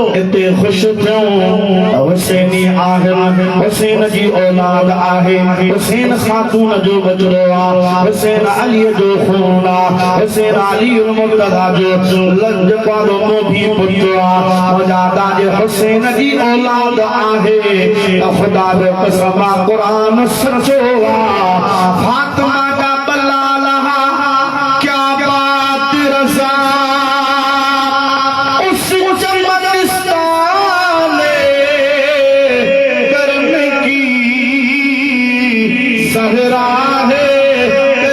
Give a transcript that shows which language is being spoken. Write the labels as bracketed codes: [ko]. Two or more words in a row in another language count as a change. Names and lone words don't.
[sd] इते ख़ुश थियूं हुसैनी आहिनि, हुसैन जी औलाद आहे, हुसैन खातून जो बचड़ो आहे, हुसैन अली जो खून आहे, हुसैन अली मुर्तज़ा जो लजपालो मोभी पुत्र आहे। मुजादा जे हुसैन जी औलाद आहे। खुदा बे कसम कुरान सचो आहे। फातिमा जा बलाला [ur] کیا بات رضا اس چمنستان کرنے کی صحرا ہے